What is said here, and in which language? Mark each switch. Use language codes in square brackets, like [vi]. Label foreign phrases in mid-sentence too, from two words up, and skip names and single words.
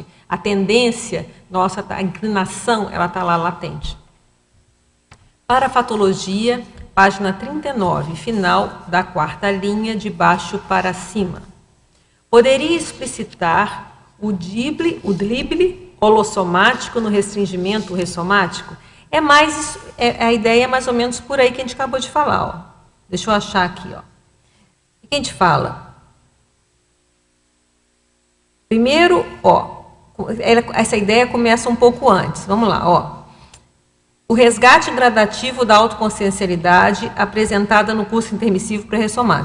[pt] A tendência nossa, a inclinação, ela está lá latente. Parafatologia, página 39, final da 4ª linha, de baixo para cima. Poderia explicitar o drible holossomático no restringimento ressomático? A ideia é mais ou menos por aí que a gente acabou de falar. Ó. Deixa eu achar aqui. Ó. O que a gente fala? Primeiro, essa ideia começa um pouco antes. Vamos lá. Ó. O resgate gradativo da autoconsciencialidade apresentada no curso intermissivo pré-ressomático.